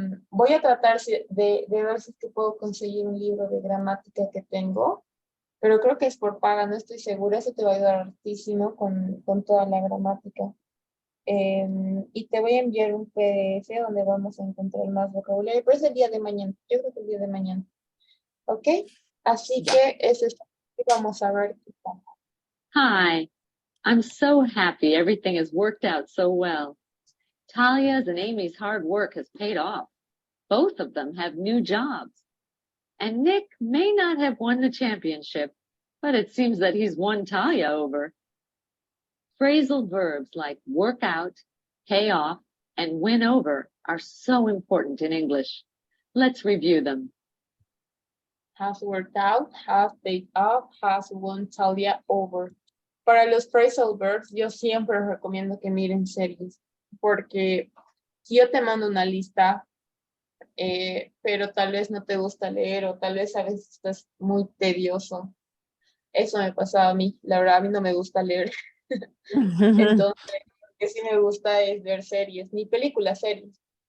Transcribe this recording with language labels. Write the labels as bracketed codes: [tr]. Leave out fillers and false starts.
[es] Voy a tratar de ver si es que puedo conseguir un libro de gramática que tengo, pero creo que es por paga, no estoy segura, eso te va a ayudar hartísimo con toda la gramática. Y te voy a enviar un PDF donde vamos a encontrar más vocabulario, pero es el día de mañana, yo creo que el día de mañana. ¿Ok? Así que eso es lo que vamos a ver. [en] Hi, I'm so happy everything has worked out so well. Talia's and Amy's hard work has paid off. Both of them have new jobs. And Nick may not have won the championship, but it seems that he's won Talia over. Phrasal verbs like work out, pay off, and win over are so important in English. Let's review them. Has worked out, has paid off, has won Talia over. [es] Para los phrasal verbs, yo siempre recomiendo que miren series, porque si yo te mando una lista, pero tal vez no te gusta leer o tal vez a veces estás muy tedioso. Eso me pasaba a mí, la verdad a mí no me gusta leer. Entonces, lo que sí me gusta es ver series, ni películas, series.